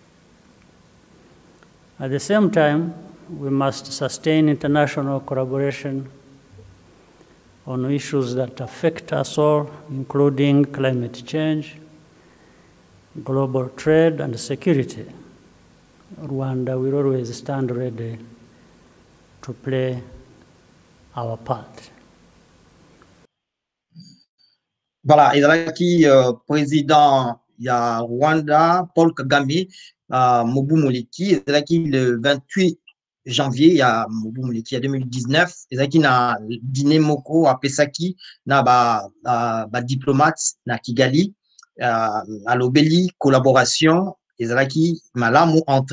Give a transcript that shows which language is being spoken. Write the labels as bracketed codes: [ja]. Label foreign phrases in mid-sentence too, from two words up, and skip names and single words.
[en] At the same time, we must sustain international collaboration on issues that affect us all, including climate change, global trade, and security. Rwanda will always stand ready to play our part. [ln] Voilà, ezalaki président ya Rwanda, Paul Kagame, Mobu Moleki, ezalaki [fr] le 28 janvier [ln] ya Mobu Moleki ya 2019, ezalaki na dîner moko apesaki na ba diplomate na Kigali, alobeli collaboration ezalaki malamu entre